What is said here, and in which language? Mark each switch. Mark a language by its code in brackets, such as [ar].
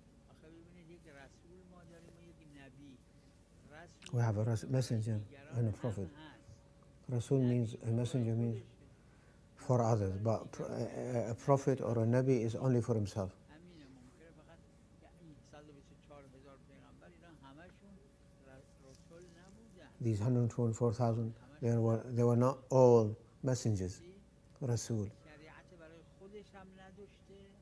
[fa] آخه ببینید یک رسول ما داریم و یک نبی. [en] We have a messenger and a prophet. Rasul means, a messenger means for others, but a prophet or a nabi is only for himself. [fa] همینه. ممکنه فقط 124,000 پیغمبر اینا همشون رسول نبودن. [en] These 124,000, they were not all messengers, Rasul. [fa] شریعت برای خودش هم نداشته.